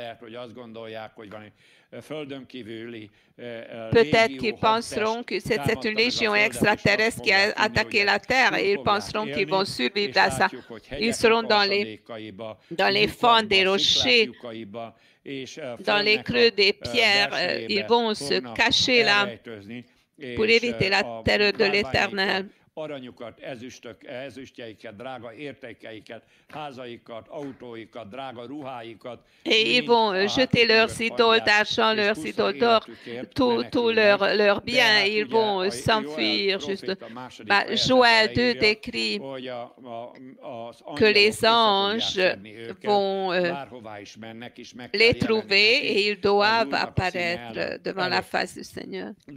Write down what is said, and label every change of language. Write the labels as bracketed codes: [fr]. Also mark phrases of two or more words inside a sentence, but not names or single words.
[fr] Peut-être qu'ils penseront que c'est une légion extraterrestre qui a attaqué la Terre et ils penseront qu'ils vont survivre à ça. Ils seront dans les fonds des rochers, dans les creux des pierres. Ils vont se cacher là pour éviter la terreur de l'Éternel. [hu] Aranyukat, ezüstjeiket, drága értékeiket, házaikat, autóikat, drága ruháikat. [fr] Et ils vont jeter leurs idoles d'argent, leurs idoles d'or, tout leurs biens, ils vont s'enfuir. Joël 2 décrit que les anges vont les trouver et ils doivent apparaître devant la face du Seigneur.